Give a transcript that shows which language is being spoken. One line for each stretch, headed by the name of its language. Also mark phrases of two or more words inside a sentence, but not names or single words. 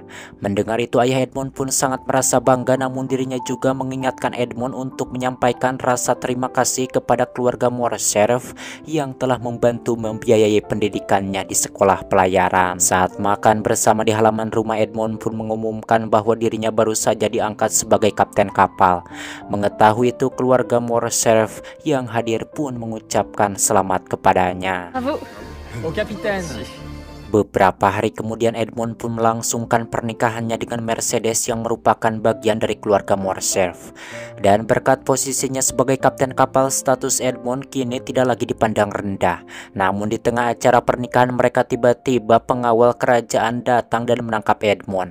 Indonesian: Mendengar itu, ayah Edmond pun sangat merasa bangga, namun dirinya juga mengingatkan Edmond untuk menyampaikan rasa terima kasih kepada keluarga Morcerf yang telah membantu membiayai pendidikannya di sekolah pelayaran. Saat makan bersama di halaman rumah, Edmond pun mengumumkan bahwa dirinya baru saja diangkat sebagai kapten kapal. Mengetahui itu, keluarga Morcerf yang hadir pun mengucapkan selamat kepadanya.
French: Bravo au capitaine.
Indonesian: Beberapa hari kemudian Edmond pun melangsungkan pernikahannya dengan Mercedes yang merupakan bagian dari keluarga Morcerf. Dan berkat posisinya sebagai kapten kapal, status Edmond kini tidak lagi dipandang rendah. Namun di tengah acara pernikahan mereka, tiba-tiba pengawal kerajaan datang dan menangkap Edmond.